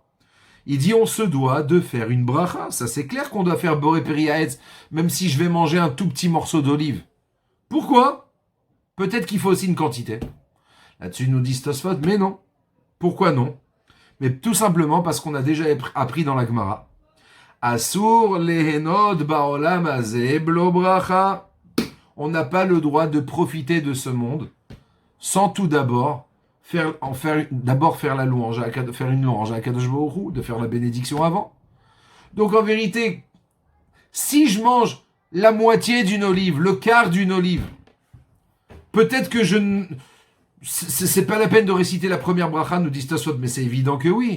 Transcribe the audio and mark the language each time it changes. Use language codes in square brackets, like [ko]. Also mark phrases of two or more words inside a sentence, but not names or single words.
[fr] Il dit on se doit de faire une bracha. Ça c'est clair qu'on doit faire [he] בורא פרי העץ, [fr] même si je vais manger un tout petit morceau d'olive. Pourquoi? Peut-être qu'il faut aussi une quantité. Là-dessus nous dit Tosfot, mais non. Pourquoi non? Mais tout simplement parce qu'on a déjà appris dans la Gemara. [he] אסור ליהנות בעולם הזה בלא ברכה. [fr] On n'a pas le droit de profiter de ce monde sans tout d'abord faire la louange, faire une louange à [he] קדוש ברוך הוא, [fr] de faire la bénédiction avant. Donc en vérité, si je mange la moitié d'une olive, le quart d'une olive, peut-être que c'est pas la peine de réciter la première bracha, nous dit Tosfot, mais c'est évident que oui.